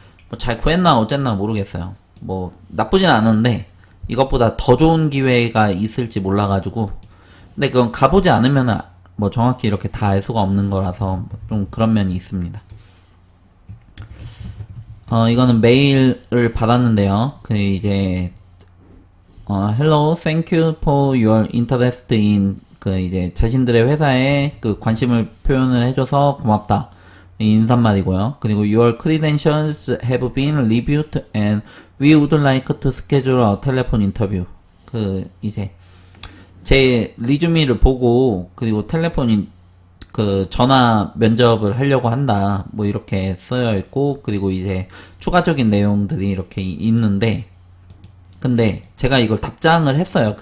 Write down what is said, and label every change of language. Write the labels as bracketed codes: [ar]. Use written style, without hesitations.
[ko] 뭐 잘 구했나 어쨌나 모르겠어요. 뭐 나쁘진 않은데 이것보다 더 좋은 기회가 있을지 몰라가지고 근데 그건 가보지 않으면은 뭐 정확히 이렇게 다 알 수가 없는 거라서 좀 그런 면이 있습니다. 이거는 메일을 받았는데요. 그 이제 [en] Hello, thank you for your interest in [ko] 그 이제 자신들의 회사에 그 관심을 표현을 해줘서 고맙다. 인사말이고요. 그리고 [en] your credentials have been reviewed and we would like to schedule a telephone interview. [ko] 그 이제 제 리주미를 보고 그리고 텔레폰인 그 전화 면접을 하려고 한다 뭐 이렇게 쓰여 있고 그리고 이제 추가적인 내용들이 이렇게 있는데 근데 제가 이걸 답장을 했어요.